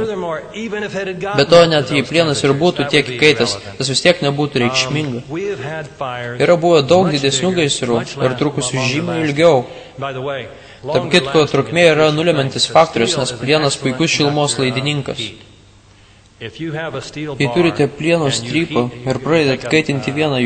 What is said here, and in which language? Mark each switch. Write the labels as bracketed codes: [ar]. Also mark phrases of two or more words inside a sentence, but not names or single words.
[lt] Be to, net jei plienas ir būtų tiek įkaitęs, tas vis tiek nebūtų reikšminga. Yra buvę daug didesnių gaisrų ir trukusių žymiai ilgiau. Tarp kitko, trukmė yra nulemantis faktorius, nes plienas puikus šilumos laidininkas. [en] If you have a steel [lt] Jei [en] bar [lt] turite plieno [en] and you [lt] strypą [en] heat- [lt] ir pradedat kaitinti vieną